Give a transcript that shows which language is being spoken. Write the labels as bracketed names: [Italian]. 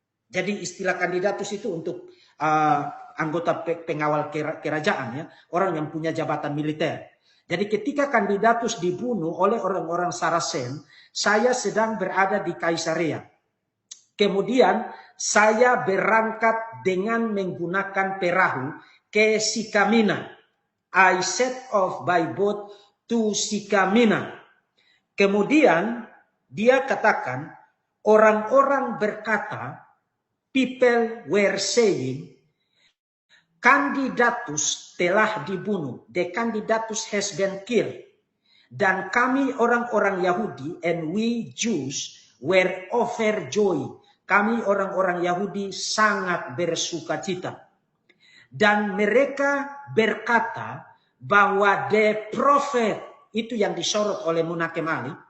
[Indonesian] Jadi istilah Candidatus itu untuk anggota pengawal kerajaan, ya, orang yang punya jabatan militer. Jadi ketika Candidatus dibunuh oleh orang-orang Saracen, saya sedang berada di Kaisarea. Kemudian saya berangkat dengan menggunakan perahu ke Sikamina. [English] I set off by boat to Sikamina. [Indonesian] Kemudian dia katakan, orang-orang berkata, [English] people were saying, [Indonesian] Candidatus telah dibunuh. [English] The Candidatus has been killed. [Indonesian] Dan kami orang-orang Yahudi [English] and we Jews were overjoyed. [Indonesian] Kami orang-orang Yahudi sangat bersukacita. Dan mereka berkata bahwa [English] the prophet, [Indonesian] itu yang disorot oleh Munakem Ali.